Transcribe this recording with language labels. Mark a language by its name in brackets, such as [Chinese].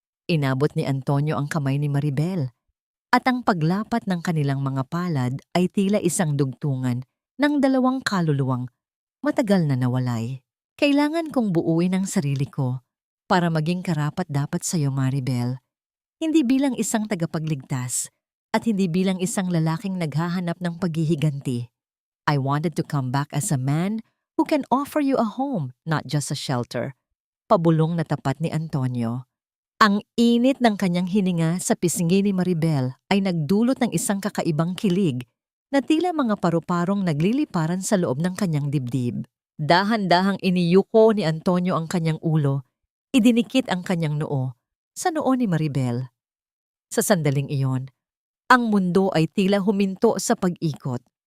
[Filipino] Inabot ni Antonio ang kamay ni Maribel at ang paglapat ng kanilang mga palad ay tila isang dugtungan ng 2 kaluluwang matagal na nawalay. Kailangan kong buuin ang sarili ko para maging karapat-dapat sa iyo, Maribel. Hindi bilang isang tagapagligtas at hindi bilang isang lalaking naghahanap ng paghihiganti. [English] I wanted to come back as a man who can offer you a home, not just a shelter. [Filipino] Pabulong na tapat ni Antonio. Ang init ng kanyang hininga sa pisngi ni Maribel ay nagdulot ng isang kakaibang kilig na tila mga paru-parong nagliliparan sa loob ng kanyang dibdib. Dahan-dahang iniyuko ni Antonio ang kanyang ulo. Idinikit ang kanyang noo sa noo ni Maribel. Sa sandaling iyon, ang mundo ay tila huminto sa pag-ikot.